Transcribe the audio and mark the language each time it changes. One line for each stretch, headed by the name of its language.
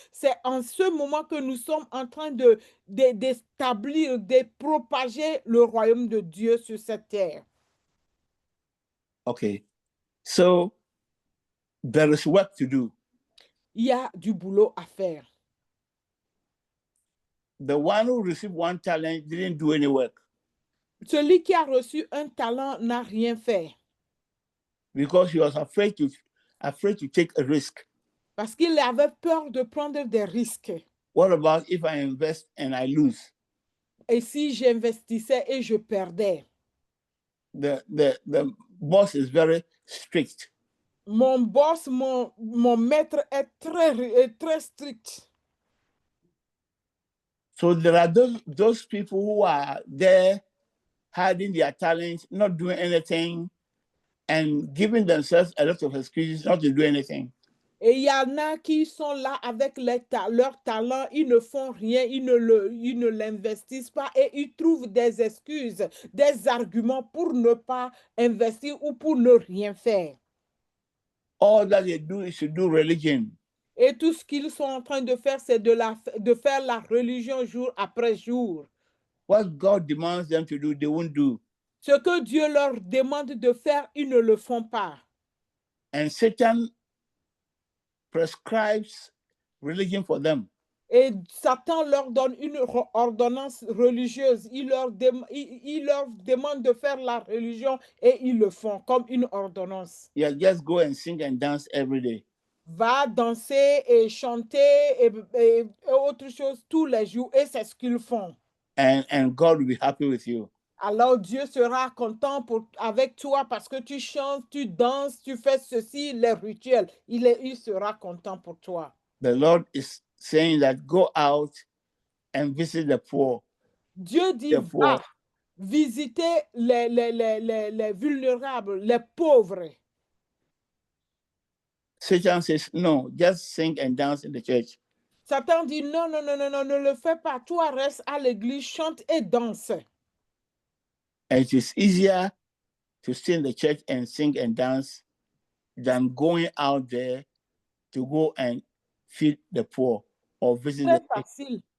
French: C'est en ce moment que nous sommes en train d'établir, de propager le royaume de Dieu sur cette terre.
English: Okay, so there is work to do.
French: Il y a du boulot à faire.
English: The one who received one talent didn't do any work.
French: Celui qui a reçu un talent n'a rien fait.
English: Because he was afraid to take a risk.
French: Parce qu'il avait peur de prendre des risques.
English: What about if I invest and I lose?
French: Et si j'investissais et je perdais?
English: The boss is very strict.
French: Mon boss, mon maître est très strict.
English: So there are those people who are there hiding their talents, not doing anything, and giving themselves a lot of excuses not to do anything.
French: Et il y en a qui sont là avec leur talent, ils ne font rien, ils ne l'investissent pas et ils trouvent des excuses, des arguments pour ne pas investir ou pour ne rien faire.
English: All that they do is to do religion.
French: Et tout ce qu'ils sont en train de faire, c'est de faire la religion jour après jour.
English: What God demands them to do, they won't do.
French: Ce que Dieu leur demande de faire, ils ne le font pas.
English: And Satan prescribes religion for them.
French: Et Satan leur donne une ordonnance religieuse. Il leur demande de faire la religion et ils le font comme une ordonnance.
English: Yeah, just go and sing and dance every day.
French: Va danser et chanter et autre chose tous les jours. Et c'est ce qu'ils font.
English: And God will be happy with you.
French: Alors Dieu sera content avec toi parce que tu chantes, tu danses, tu fais ceci, les rituels. Il sera content pour toi.
English: The Lord is saying that go out and visit the poor.
French: Dieu dit, va visiter les vulnérables, les pauvres.
English: Satan says, no, just sing and dance in the church.
French: Satan dit, non, ne le fais pas. Toi, reste à l'église, chante et danse.
English: And it is easier to stay in the church and sing and dance than going out there to go and feed the poor or visit the sick.